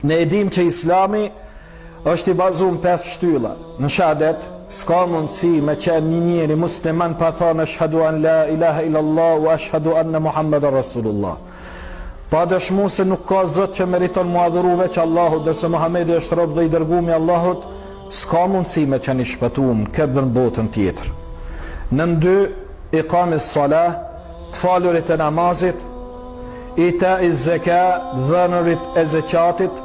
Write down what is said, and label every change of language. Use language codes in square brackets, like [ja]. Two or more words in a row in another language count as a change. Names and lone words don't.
[sq] Ne e dim që Islami është i bazuar në 5 shtylla. Në shahadet, s'ka mundësi me qenë një njeri musliman pa thonë [ar] أشهد أن لا إله إلا الله وأشهد أن محمدا رسول الله. [sq] Pa dëshmu se nuk ka zot që meriton mu adhuru veç Allahut dhe se Muhamedi është rob dhe i dërgumi Allahut, s'ka mundësi me qenë i shpëtuar këtë dhe në botën tjetër. Në 2, [ar] إقام الصلاة, [sq] të falurit e namazit, [ar] إيتاء الزكاة, [sq] dhënërit e zekatit,